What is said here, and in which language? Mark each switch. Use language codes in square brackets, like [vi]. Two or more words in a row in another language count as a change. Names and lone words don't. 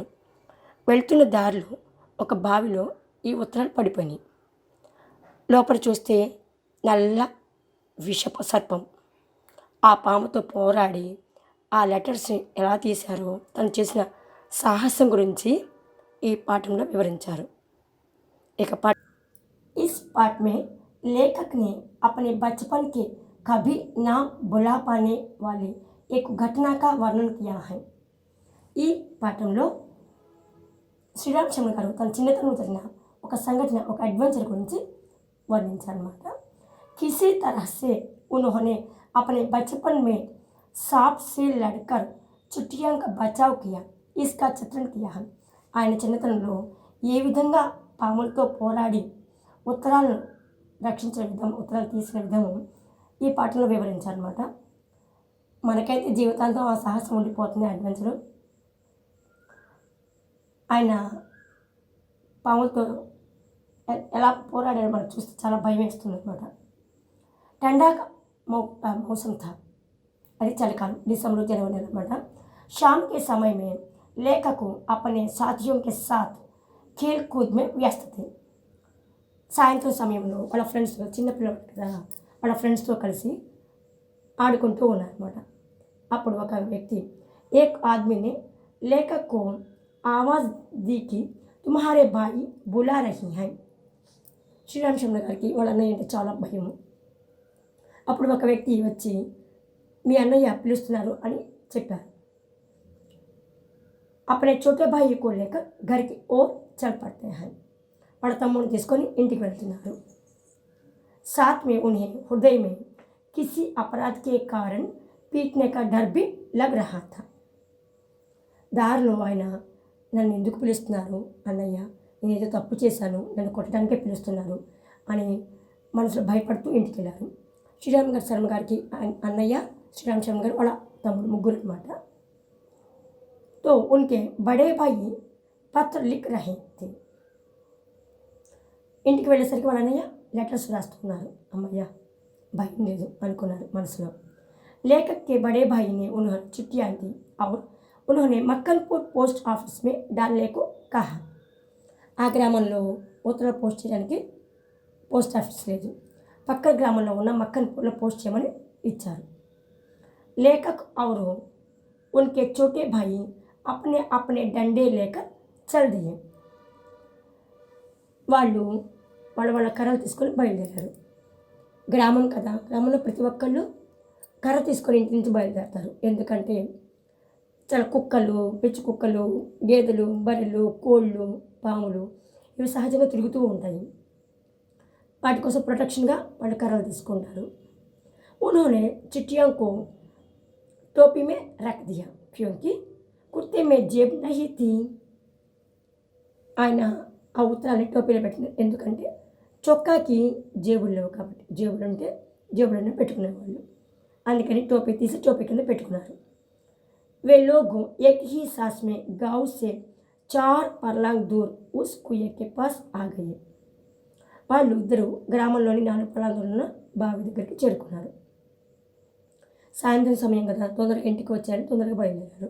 [te] వెళ్తున్న దారిలో ఒక బావిలో ఈ ఉత్తరాలు పడిపోయినాయి. లోపల చూస్తే నల్ల విషపు సర్పం. ఆ పాముతో పోరాడి ఆ లెటర్స్ని ఎలా తీశారో, తను చేసిన సాహసం గురించి ఈ పాఠంలో వివరించారు. [hi] ఇక इस पाठ में लेखक ने अपने बचपन के कभी ना भुला पाने वाली एक घटना का वर्णन किया है. [te] ఈ పాఠంలో శ్రీరామ్ శర్మ గారు తన చిన్నతనంలో జరిగిన ఒక సంఘటన, ఒక అడ్వెంచర్ గురించి వర్ణించారన్నమాట. [hi] किसी तरह से उन्होंने अपने बचपन में सांप से लड़कर चुटिया का बचाव किया, इसका चित्रण किया है. [te] ఆయన చిన్నతనంలో ఏ విధంగా పాములతో పోరాడి ఉత్తరాలను రక్షించిన విధం, ఉత్తరాలు తీసిన విధము ఈ పాఠంలో వివరించారన్నమాట. మనకైతే జీవితాంతం ఆ సాహసం ఉండిపోతుంది, అడ్వెంచరు. ఆయన పాములతో ఎలా పోరాడారో మనకు చూస్తే చాలా భయం వేస్తుంది అనమాట. [hi] ठंडा मौसम था, [te] అది చలికాలం, [hi] दिसंबर जनवरी అనమాట. शाम के समय में लेखक अपने साथियों के साथ खेल कूद में व्यस्त थे. [te] సాయంత్రం సమయంలో వాళ్ళ ఫ్రెండ్స్తో, చిన్నపిల్లలు కదా, వాళ్ళ ఫ్రెండ్స్తో కలిసి ఆడుకుంటూ ఉన్నారన్నమాట. అప్పుడు ఒక వ్యక్తి, [hi] एक आदमी ने लेखक को आवाज़ दी कि तुम्हारे भाई बुला रही हैं. [te] శ్రీరామ్ శర్మ గారికి వాళ్ళ అన్నయ్య అంటే చాలా భయము. అప్పుడు ఒక వ్యక్తి వచ్చి మీ అన్నయ్య పిలుస్తున్నారు అని చెప్పారు. [hi] अपने छोटे भाई को लेकर घर की ओर चल पड़ते हैं. [te] వాళ్ళ తమ్ముడిని తీసుకొని ఇంటికి వెళ్తున్నారు. [hi] साथ में उन्हें हृदय में किसी अपराध के कारण पीटने का डर भी लग रहा था. [te] దారిలో ఆయన నన్ను ఎందుకు పిలుస్తున్నారు అన్నయ్య, నేను ఏదో తప్పు చేశాను, నన్ను కొట్టడానికే పిలుస్తున్నారు అని మనసులో భయపడుతూ ఇంటికి వెళ్ళారు. శ్రీరామ్ శర్మ గారికి అన్నయ్య, శ్రీరామ్ శర్మ గారు వాళ్ళ తమ్ముడు, ముగ్గురు అనమాట. [hi] तो उनके बड़े भाई पत्र लिख रहे थे. [te] ఇంటికి వెళ్ళేసరికి వాళ్ళ అన్నయ్య లెటర్స్ రాస్తున్నారు. అమ్మయ్య, భయం లేదు అనుకున్నారు మనసులో. [hi] लेखक के बड़े भाई ने उन्हें चिट्ठियाँ दी और उन्होंने मक्कनपुर [en] post office [hi] में डालने को कहा. [te] ఆ గ్రామంలో ఉత్తరాలు పోస్ట్ చేయడానికి [en] post office [te] లేదు, పక్క గ్రామంలో ఉన్న మక్కన్పూర్లో పోస్ట్ చేయమని ఇచ్చారు. [hi] लेखक और उनके छोटे भाई अपने अपने डंडे लेकर चल दिए. [te] వాళ్ళు వాళ్ళ కర్రలు తీసుకొని బయలుదేరారు. గ్రామం కదా, గ్రామంలో ప్రతి ఒక్కళ్ళు కర్ర తీసుకొని ఇంటి నుంచి బయలుదేరుతారు. ఎందుకంటే చాలా కుక్కలు, పిచ్చి కుక్కలు, గేదెలు, బర్రెలు, కోళ్ళు, పాములు ఇవి సహజంగా తిరుగుతూ ఉంటాయి. వాటి కోసం ప్రొటెక్షన్గా వాళ్ళు కర్రలు తీసుకుంటారు. [hi] उन्होंने चिट्ठियों को टोपी में रख दिया क्योंकि कुर्ते में जेब नहीं थी. [te] ఆయన ఆ ఉత్తరాన్ని టోపీలో పెట్టినారు, ఎందుకంటే చొక్కాకి జేబులు లేవు కాబట్టి. జేబులు ఉంటే జేబులోనే పెట్టుకునేవాళ్ళు, అందుకని టోపీ తీసి టోపీ కింద పెట్టుకున్నారు. [hi] वे लोग एक ही सांस में गांव से 4 फरलांग दूर उस कुएं के पास आ गए. [te] వాళ్ళు ఇద్దరు గ్రామంలోని 4 ఫర్లాంగులు ఉన్న బావి దగ్గరికి చేరుకున్నారు. సాయంత్రం సమయం కదా, తొందరగా ఇంటికి వచ్చారని తొందరగా బయలుదేరారు.